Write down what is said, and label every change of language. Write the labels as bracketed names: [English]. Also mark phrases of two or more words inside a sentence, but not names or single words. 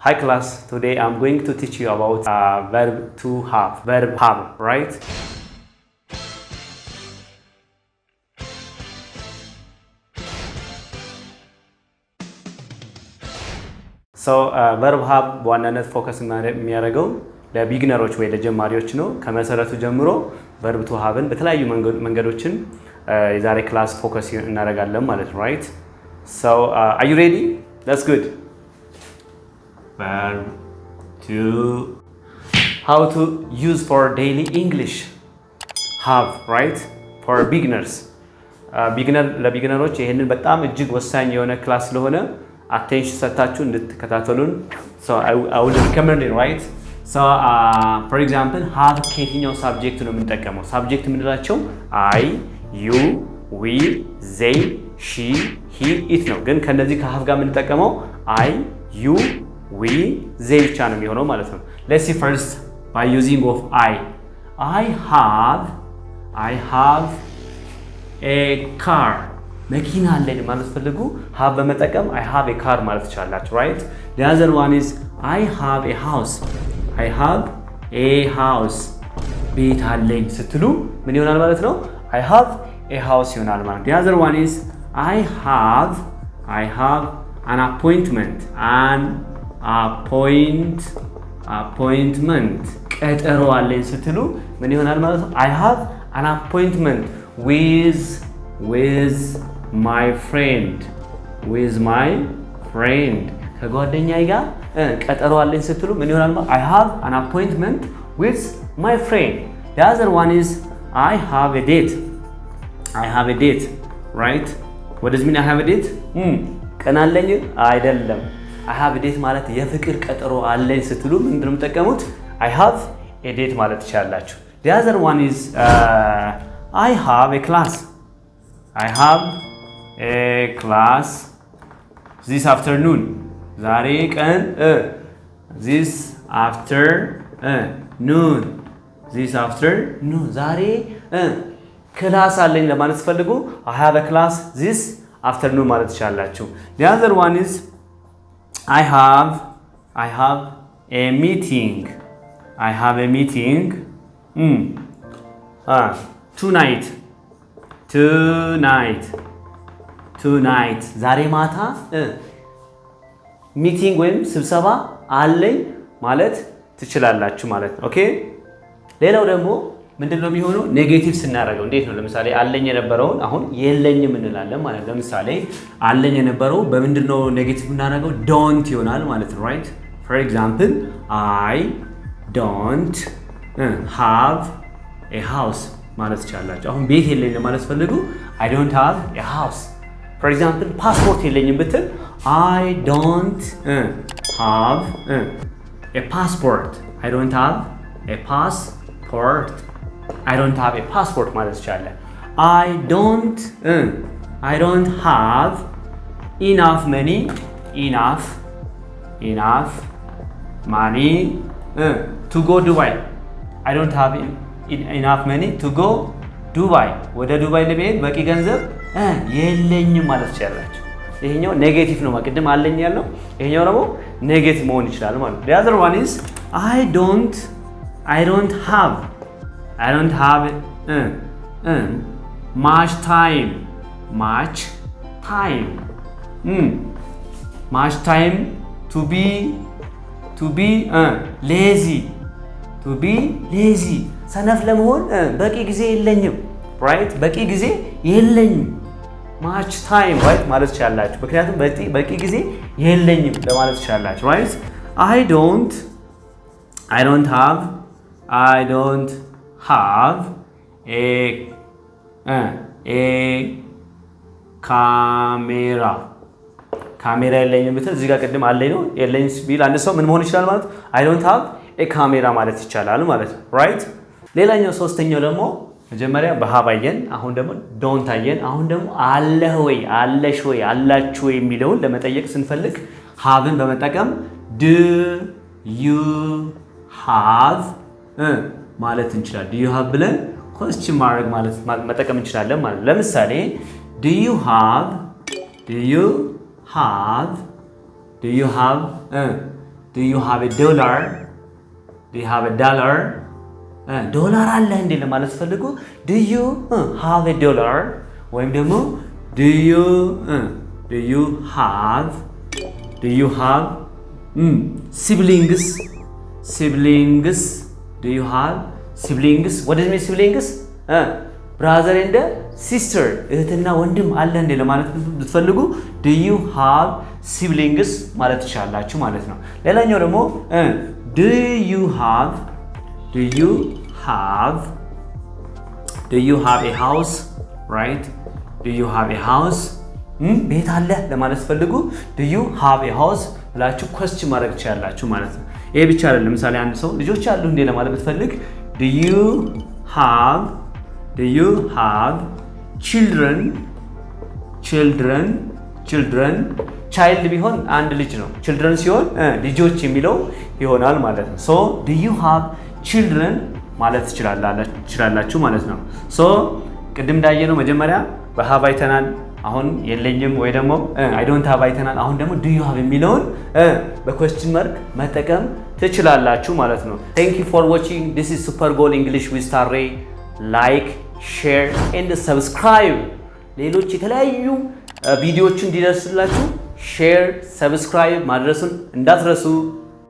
[English] Hi class, today I'm going to teach you about verb to have, right? So verb have [Amharic] በዋናነት ፎከስ የሚያደርገው ለቢግነሮች ወይ ለጀማሪዎች ነው። ከመሰረቱ ጀምሮ [English] verb to haveን [Amharic] በተለያዩ መንገዶችን የዛሬ ክላስ ፎከስ እናደርጋለን ማለት ነው, [English] right? So are you ready? That's good. Verb to how to use for daily English have, right? For beginners. [Amharic] ለቢግነሮች ይሄንን በጣም እጅግ ወሳኝ የሆነ ክላስ ስለሆነ attention ሰጣችሁ እንድትከታተሉን [English] so I would recommend it, right? So for example have [Amharic] ከየትኛው subject ነው የምንጠቀመው? subject የምንላቸው [English] I, you, we, they, she, he, it [Amharic] ነው። ግን ከነዚህ ከhave ጋር የምንጠቀመው [English] I, you, we, they [Amharic] ብቻ ነው የሚሆነው ማለት ነው። [English] Let's see first by using of I have a car. [Amharic] መኪና አለኝ ማለት ፈልጉ have በመጠቀም [English] I have a car [Amharic] ማለት ይችላልላችሁ, [English] right? The other one is I have a house. I have a house. [Amharic] ቤት አለኝ ስትሉ ምን ይሆናል ማለት ነው? [English] I have a house [Amharic] ይሆናል ማለት። [English] The other one is I have an appointment. [Amharic] ቀጠሮ አለኝ ስትሉ ምን ይሆናል ማለት ነው? [English] I have an appointment with my friend. [Amharic] ከጓደኛዬ ጋር ቀጠሮ አለኝ ስትሉ ምን ይሆናል ማለት? [English] I have an appointment with my friend. The other one is I have a date, right? What does it mean I have a date? [Amharic] ቀን አለኝ አይደለም። [English] I have a date [Amharic] ማለት የፍቅር ቀጠሮ አለኝ ስትሉ ምንድነው የምትጠቀሙት? [English] I have a date [Amharic] ማለት ትችላላችሁ። [English] The other one is I have a class. I have a class this afternoon. [Amharic] ዛሬ ቀን [English] this afternoon. [Amharic] ዛሬ ክላስ አለኝ ለማለት ፈልጉ [English] I have a class this afternoon [Amharic] ማለት ትችላላችሁ። [English] The other one is I have a meeting. Tonight. [Amharic] ዛሬ ማታ ሚቲንግ ወይም ስብሰባ አለኝ ማለት ትችላላችሁ ማለት ነው። ኦኬ ሌላው ደግሞ ምንድነው የሚሆነው? ኔጌቲቭ ስናደርገው እንዴት ነው? ለምሳሌ አለኝ የነበረውን አሁን የለኝም እንላለን ማለት ነው። ለምሳሌ አለኝ የነበረው በምንድነው ኔጌቲቭ እናደርገው? ዶንት ይሆናል ማለት ነው, [English] right? For example I don't have a house [Amharic] ማለት ትችላላችሁ። አሁን ቤት የለኝም ማለት ፈልጉ [English] I don't have a house. For example [Amharic] ፓስፖርት የለኝም ብትል [English] I don't have a passport. I don't have a passport [Amharic] ማለት ትችላላችሁ። [English] I don't have enough money to go Dubai. I don't have enough money to go Dubai. [Amharic] ወደ ዱባይ ለመሄድ በቂ ገንዘብ የለኝም ማለት ትችላላችሁ። ይሄኛው ኔጌቲቭ ነው። ማቅድም አለኝ ያለው ይሄኛው ደግሞ ኔጌቲቭ መሆን ይችላል ማለት ነው። [English] The other one is I don't have much time to be lazy. [Amharic] ሰነፍ ለመሆን በቂ ጊዜ የለኝም, right? በቂ ጊዜ የለኝም [English] much time, right? [Amharic] ማለት ትችላላችሁ። ምክንያቱም በቂ ጊዜ የለኝም ለማለት ትችላላችሁ, [English] right? I don't have a [Amharic] ካሜራ የለኝም ብትል እዚህ ጋር ቅድም አለኝ ነው የለኝም ቢል አንድ ሰው ምን መሆን ይችላል ማለት? [English] I don't have a camera [Amharic] ማለት ይቻላል ማለት ነው, [English] right? [Amharic] ሌላኛው ሶስተኛው ደግሞ መጀመሪያ በሃብ አየን፣ አሁን ደግሞ ዶንት አየን። አሁን ደግሞ አለህ ወይ አለሽ ወይ አላችሁ ወይ የሚለውን ለመጠየቅ ስንፈልግ ሃብን በመጠቀም [English] do you have [Amharic] ማለት እንችላለን። [English] do you have [Amharic] ብለን question ማድረግ ማለት መጠቀም እንችላለን ማለት ነው። ለምሳሌ [English] do you have do you have a dollar? Do you have a dollar? [Amharic] ዶላር አለ እንዴ ለማለት ፈልጉ [English] do you have a dollar [Amharic] ወይም ደግሞ [English] do you have siblings? Do you have siblings? What does it mean siblings? brother and sister [Amharic] እህትና ወንድም አለ እንዴ ለማለት ብትፈልጉ [English] do you have siblings [Amharic] ማለት ትችላላችሁ ማለት ነው። ሌላኛው ደግሞ [English] do you have a house? [Amharic] Right? [English] Do you have a house? [Amharic] ቤት አለ ለማለት ፈልጉ [English] do you have a house [Amharic] ብላችሁ question ማድረግ ትችላላችሁ ማለት ነው። ይሄ ብቻ አይደለም። ለምሳሌ አንድ ሰው ልጆች አሉ እንዴ ለማለት ብትፈልግ [English] do you have children? [Amharic] child ቢሆን አንድ ልጅ ነው። children ሲሆን ልጆች የሚለው ይሆናል ማለት ነው። [English] so do you have children [Amharic] ማለት ትችላላችሁ ማለት ነው። so ቅድም እንዳየነው መጀመሪያ በሃቭ አይተናል። አሁን የለኝም ወይ ደግሞ [English] I don't have [Amharic] አይተናል። አሁን ደግሞ [English] do you have [Amharic] የሚለውን በ [English] question mark [Amharic] መጠቀም ትችላላችሁ ማለት ነው። [English] Thank you for watching. This is Super Goal English with Star Ray. Like, share and subscribe. [Amharic] ሌሎች የተለያዩ ቪዲዮዎችን እንዲደርስላችሁ [English] share, subscribe [Amharic] ማድረሱን እንዳትረሱ።